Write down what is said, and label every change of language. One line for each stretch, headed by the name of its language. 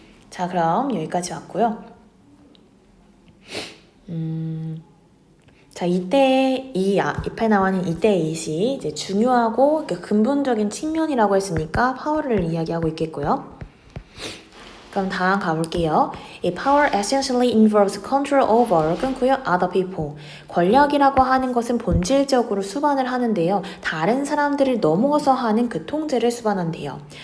Korean: 자, 그럼 여기까지 왔고요. 자, 이때 잎에 나와는 이때 이시 이제 중요하고 근본적인 측면이라고 했으니까 파워를 이야기하고 있겠고요. 그럼 다음 가볼게요.
English: 이 power essentially involves control over
Korean: 끊고요.
English: other people.
Korean: 권력이라고 하는 것은 본질적으로 수반을 하는데요. 다른 사람들을 넘어서 하는 그 통제를 수반한대요.